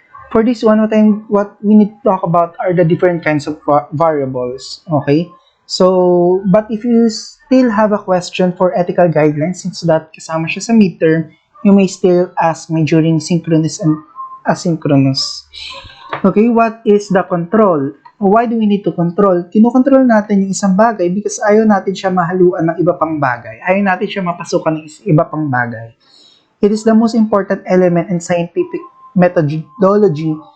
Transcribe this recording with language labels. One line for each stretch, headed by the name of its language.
English: For this one, what we need to talk about are the different kinds of variables, okay? So, but if you still have a question for ethical guidelines, since that
Filipino: kasama siya sa midterm,
English: you may still ask me during synchronous and asynchronous. Okay, what is the control? Why do we need to control?
Filipino: Kinokontrol natin yung isang bagay because ayaw natin siya mahaluan ng iba pang bagay. Ayaw natin siya mapasukan ng iba pang bagay.
English: It is the most important element in scientific methodology.